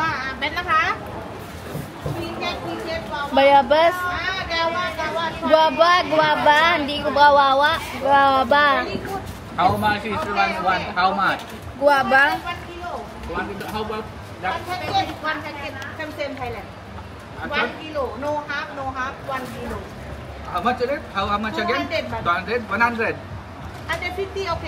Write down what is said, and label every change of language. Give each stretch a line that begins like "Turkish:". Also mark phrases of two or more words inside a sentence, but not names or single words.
Filipino: Betนะคะ. Bayabas. Guaba, guaba. Hindi ko gawawa. Guaba.
English: How much is one? How much?
Filipino: Guaba.
English: How about that? One packet. Same Thailand. 1 kilo. No half. 1 kilo. How much is it? How much again? 200. 200? 100? 150 okay.